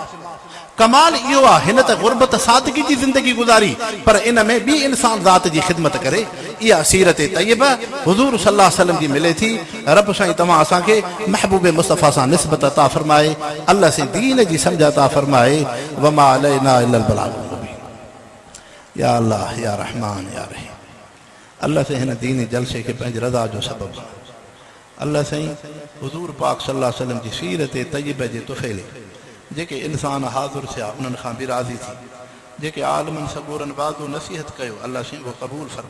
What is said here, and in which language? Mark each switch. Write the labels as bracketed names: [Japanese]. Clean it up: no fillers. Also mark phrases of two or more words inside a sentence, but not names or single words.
[Sindhi] कमाल इहो आहे हिन त गुरबत सादगी जी ज़िंदगी गुज़ारी पर इन में ॿी इंसान ज़ात जी ख़िदमत करे। इहा सीरत तैयबा हुज़ूर [Arabic] صلى الله عليه وسلم [Sindhi] जी मिले थी। रब साईं तव्हां असांखे महबूब मुस्तफ़ा सां निस्बत अता फ़रमाए। अल्लाह से दीन जी सम्झ अता फ़रमाए। [Arabic] وما علينا إلا البلاغ المبين. يا الله يا رحمان يا رحيم. [Sindhi] अल्लाह से हिन दीनी जलसे खे पंहिंजी रज़ा जो सबब। अल्लाह साईं हुज़ूर पाक [Arabic] صلى الله عليه وسلم [Sindhi] जी सीरत तैयबा जे तुफ़ैले जेके इंसान हाज़िर थिया उन्हनि खां बि राज़ी थी। जेके आलमनि सगोरनि वाज़ो नसीहत कयो अल्लाह साईं उहो क़बूल फ़रमा।